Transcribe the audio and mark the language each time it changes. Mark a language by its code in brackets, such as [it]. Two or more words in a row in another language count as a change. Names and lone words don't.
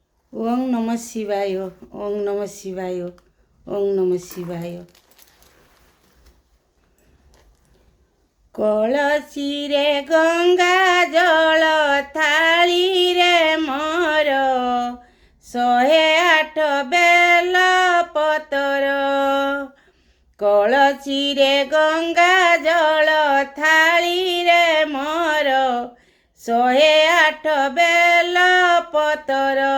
[sa] ओं नमः शिवाय ओं नमः शिवाय ओं नमः शिवाय। [or] କଳସୀରେ ଗଙ୍ଗା ଜଳ ଥାଳୀ ରେ ମୋର 108 ବେଲ ପତର। କଳସୀରେ ଗଙ୍ଗା ଜଳ ଥାଳୀ ରେ ମୋର 108 ବେଲ ପତର।